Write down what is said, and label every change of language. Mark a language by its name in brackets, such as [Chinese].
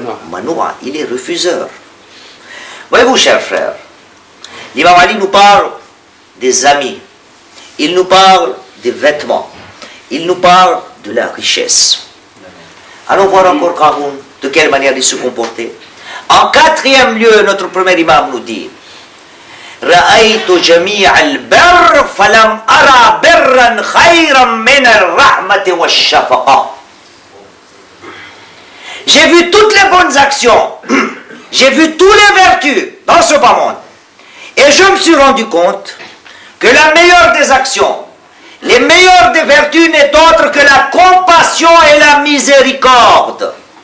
[French] Manoua, il est refuseur. Voyez-vous, chers frères, l'imam Ali nous parle des amis, il nous parle des vêtements, il nous parle de la richesse. Allons voir encore Qaroun, de quelle manière il se comportait. En quatrième lieu, notre premier imam nous dit [Arabic] رأيت جميع البر فلم أرى برا خيرا من الرحمة والشفقة. [French] J'ai vu toutes les bonnes actions, j'ai vu toutes les vertus dans ce bas monde, et je me suis rendu compte que la meilleure des actions, les meilleures des vertus n'est autre que la compassion et la miséricorde.